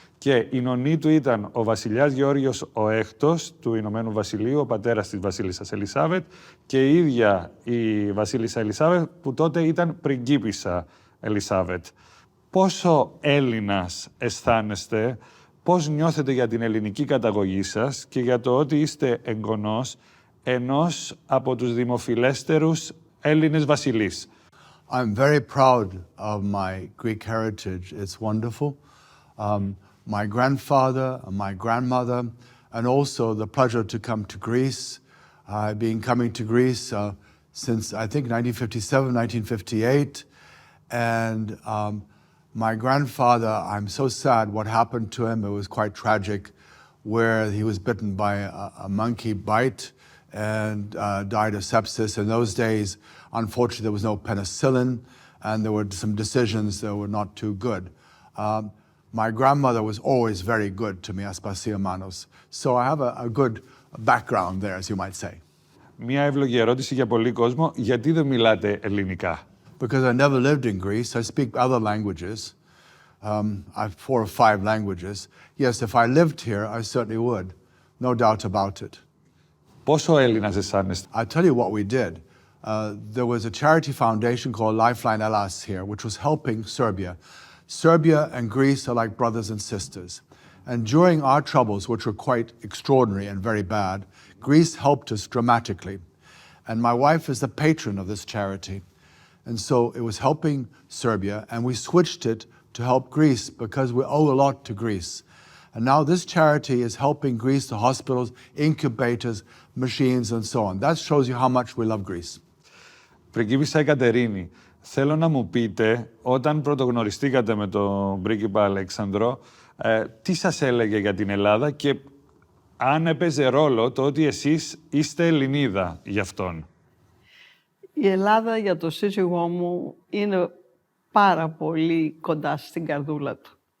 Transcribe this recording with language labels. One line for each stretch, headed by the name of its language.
Greek: Και η νονή του ήταν ο βασιλιάς Γεώργιος ο Έκτος του Ηνωμένου Βασιλείου, ο πατέρας της βασίλισσας Ελισάβετ, και η ίδια η βασίλισσα Ελισάβετ, που τότε ήταν πριγκίπισσα Ελισάβετ. Πόσο Έλληνας αισθάνεστε, πώς νιώθετε για την ελληνική καταγωγή σας και για το ότι είστε εγγονός ενός από τους δημοφιλέστερους Έλληνες βασιλείς?
English: I'm very proud of my Greek heritage. It's wonderful. My grandfather, my grandmother, and also the pleasure to come to Greece. I've been coming to Greece since, I think, 1957, 1958. And my grandfather, I'm so sad what happened to him. It was quite tragic, where he was bitten by a monkey bite and died of sepsis. In those days, unfortunately, there was no penicillin, and there were some decisions that were not too good. My grandmother was always very good to me, Aspasia Manos. So I have a good background there, as you might say.
Greek: Μια εύλογη ερώτηση για πολύ κόσμο. Γιατί δεν μιλάτε ελληνικά?
English: Because I never lived in Greece. I speak other languages. I have 4 or 5 languages. Yes, if I lived here, I certainly would. No doubt about it.
Greek: Πόσο Έλληνας αισθάνεστε?
English: I'll tell you what we did. There was a charity foundation called Lifeline Hellas here, which was helping Serbia. Serbia and Greece are like brothers and sisters. And during our troubles, which were quite extraordinary and very bad, Greece helped us dramatically. And my wife is the patron of this charity. And so it was helping Serbia, and we switched it to help Greece because we owe a lot to Greece. And now this charity is helping Greece, the hospitals, incubators, machines, and so on. That shows you how much we love Greece.
Greek: Πριγκίπισσα Αικατερίνη, θέλω να μου πείτε, όταν πρωτογνωριστήκατε με τον πρίγκιπα Αλέξανδρο, τι σας έλεγε για την Ελλάδα και αν έπαιζε ρόλο το ότι εσείς είστε Ελληνίδα γι' αυτόν. Η Ελλάδα για το σύζυγό μου είναι πάρα πολύ κοντά στην καρδούλα του.